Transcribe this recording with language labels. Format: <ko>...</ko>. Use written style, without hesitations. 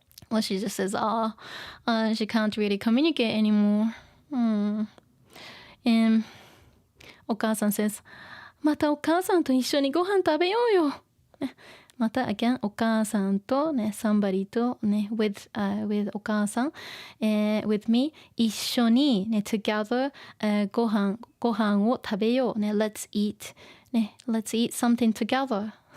<en>Well, she just says she can't really communicate anymore. And お母さん says</en> <ja>またお母さんと一緒にご飯食べようよ。</ja> <en>また again お母さんとね somebody とね with お母さん、with me 一緒にね together、</en> <ja>ご飯を食べようね</ja> <en>let's eat ね let's eat something together</en>